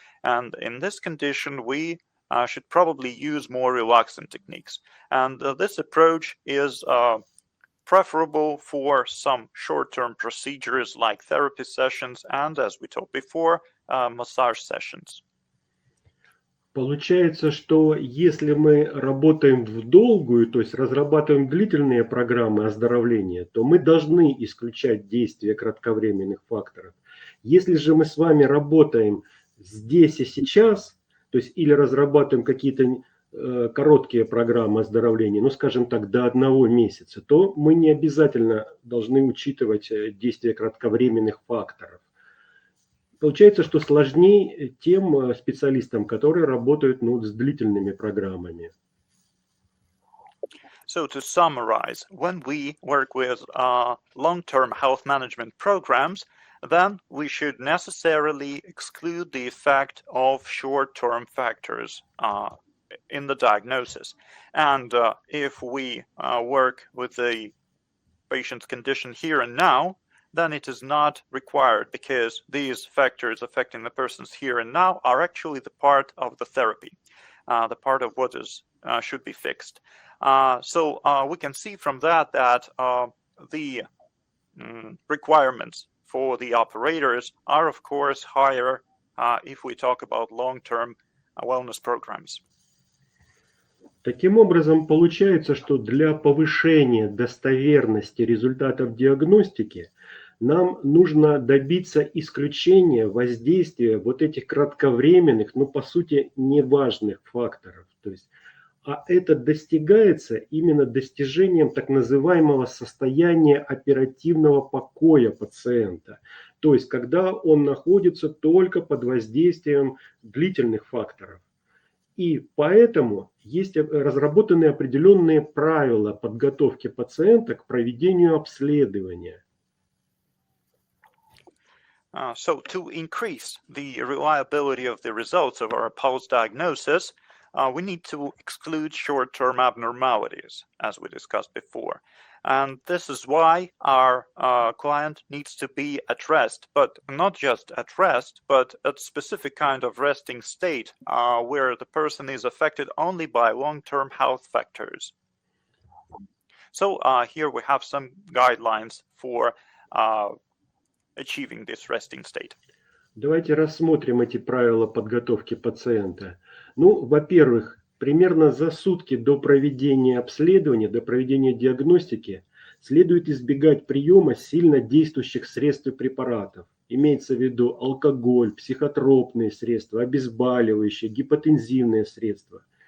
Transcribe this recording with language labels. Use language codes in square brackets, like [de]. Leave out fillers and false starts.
[en] And in this condition, we should probably use more relaxant techniques. And this approach is preferable for some short-term procedures like therapy sessions and, as we talked before, massage sessions. [ru] Получается, что если мы работаем в долгую, то есть разрабатываем длительные программы оздоровления, то мы должны исключать действие кратковременных факторов. Если же мы с вами работаем здесь и сейчас, то есть или разрабатываем какие-то короткие программы оздоровления, ну скажем так, до 1 месяца, то мы не обязательно должны учитывать действие кратковременных факторов. Получается, что сложнее тем специалистам, которые работают с длительными программами. [en] So to summarize, when we work with long-term health management programs, then we should necessarily exclude the effect of short-term factors in the diagnosis. And if we work with the patient's condition here and now, then it is not required, because these factors affecting the person's here and now are actually the part of the therapy, the part of what is should be fixed. So we can see from that the requirements for the operators are, of course, higher if we talk about long-term wellness programs. [ru] Таким образом, получается, что для повышения достоверности результатов диагностики Нам нужно добиться исключения воздействия вот этих кратковременных, но по сути неважных факторов. То есть, а это достигается именно достижением так называемого состояния оперативного покоя пациента. То есть, когда он находится только под воздействием длительных факторов. И поэтому есть разработаны определенные правила подготовки пациента к проведению обследования. [en] So to increase the reliability of the results of our pulse diagnosis, we need to exclude short-term abnormalities, as we discussed before. And this is why our client needs to be at rest, but not just at rest, but a specific kind of resting state where the person is affected only by long-term health factors. So here we have some guidelines for achieving this resting state. [ru] Давайте рассмотрим эти правила подготовки пациента. Ну, во-первых, примерно за сутки до проведения обследования, до проведения диагностики следует избегать приема сильно действующих средств и препаратов. Имеется в виду алкоголь, психотропные средства, обезболивающие, гипотензивные средства.